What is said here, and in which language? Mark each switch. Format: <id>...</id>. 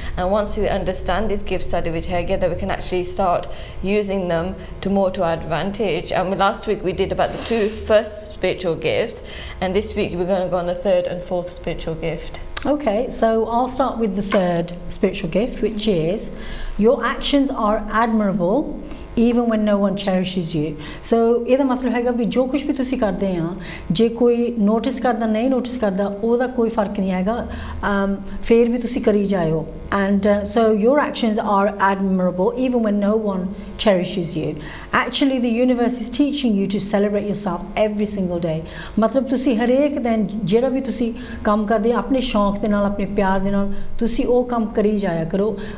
<en>And once we understand these gifts that we can actually start using them to our advantage. And last week we did about the 2 first spiritual gifts, and this week we're going to go on the 3rd and 4th spiritual gift. Okay, so I'll start with the 3rd spiritual gift, which is your actions are admirable even when no one cherishes you.</en> <pa>So ਇਹਦਾ ਮਤਲਬ ਹੈਗਾ ਵੀ ਜੋ ਕੁਝ ਵੀ ਤੁਸੀਂ ਕਰਦੇ ਆ ਜੇ ਕੋਈ ਨੋਟਿਸ ਕਰਦਾ ਨਹੀਂ ਨੋਟਿਸ ਕਰਦਾ ਉਹਦਾ ਕੋਈ ਫਰਕ ਨਹੀਂ ਹੈਗਾ ਫੇਰ ਵੀ ਤੁਸੀਂ ਕਰੀ ਜਾਇਓ.</pa> <en>And so your actions are admirable even when no one cherishes you. Actually the universe is teaching you to celebrate yourself every single day.</en> <pa>ਮਤਲਬ ਤੁਸੀਂ ਹਰੇਕ ਦਿਨ ਜਿਹੜਾ ਵੀ ਤੁਸੀਂ ਕੰਮ ਕਰਦੇ ਆ ਆਪਣੇ ਸ਼ੌਂਕ ਦੇ ਨਾਲ ਆਪਣੇ ਪਿਆਰ ਦੇ ਨਾਲ ਤੁਸੀਂ ਉਹ ਕੰਮ ਕਰੀ ਜਾਇਆ ਕਰੋ.</pa>